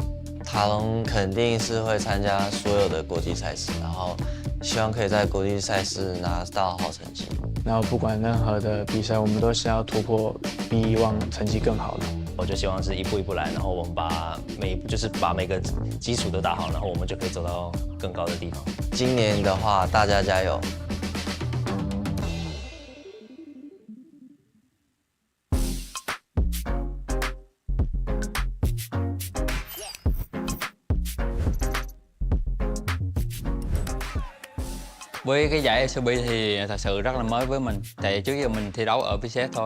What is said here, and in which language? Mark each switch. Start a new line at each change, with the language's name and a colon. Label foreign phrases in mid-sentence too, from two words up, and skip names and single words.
Chinese: 塔隆肯定是会参加所有的国际赛事，然后希望可以在国际赛事拿到好成绩。然后不管任何的比赛，我们都是要突破，比以往成绩更好的。我就希望是一步一步来，然后我们把每个基础都打好，然后我们就可以走到更高的地方。今年的话，大家加油！
Vietnamese: Với cái giải LCP thì thật sự rất là mới với mình, tại trước giờ mình thi đấu ở PCS thôi.